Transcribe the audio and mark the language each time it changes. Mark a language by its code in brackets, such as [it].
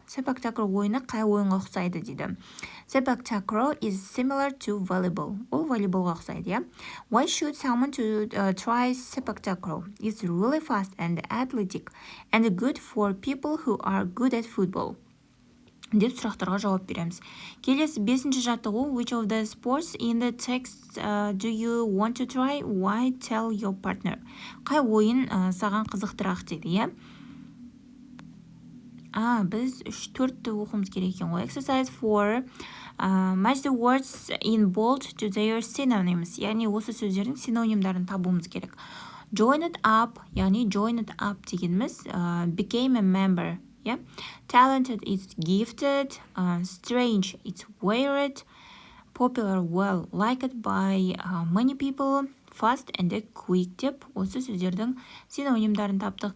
[kk] Spectacle ойыны қай ойынға ұқсайды дейді. [en] Spectacle is similar to volleyball. [kk] Ол волейболға ұқсайды, [en] Why should someone to try spectacle? It's really fast and athletic and good for people who are good at football. [kk] Деп сұрақтарға жауап береміз. Келесі 5-ші жаттығу, [en] which of the sports in the text do you want to try? Why tell your partner? [kk] Қай ойын саған қызықтырақ дейді, біз 3-4-ті оқымыз керек екен ғой. [en] Exercise 4. Match the words in bold to their synonyms. [kk] Яғни осы сөздердің синонимдарын табуымыз керек. [en] Join it up, яғни join it up дегеніміз became a member. Talented is gifted, strange it's weird, popular well liked by many people, fast and quick [kk] деп осы сөздердің синонимдарын таптық.